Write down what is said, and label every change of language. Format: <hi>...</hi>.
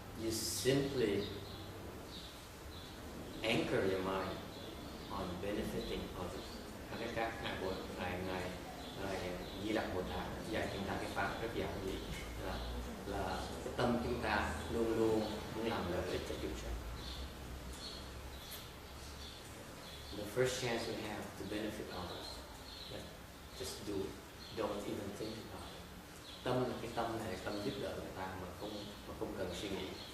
<en>simply anchor your mind on benefiting others.</en> <vi>Các ngài Bồ ngài Di Lặc Bồ Tát dạy chúng ta cái pháp rất giản dị là cái tâm chúng ta luôn luôn muốn làm lợi ích cho chúng sanh.</vi> <en>The first chance we have to benefit others, just do it. Don't even think about it.</en> <vi>Tâm là cái tâm này, tâm giúp đỡ người ta mà không cần suy nghĩ.</vi>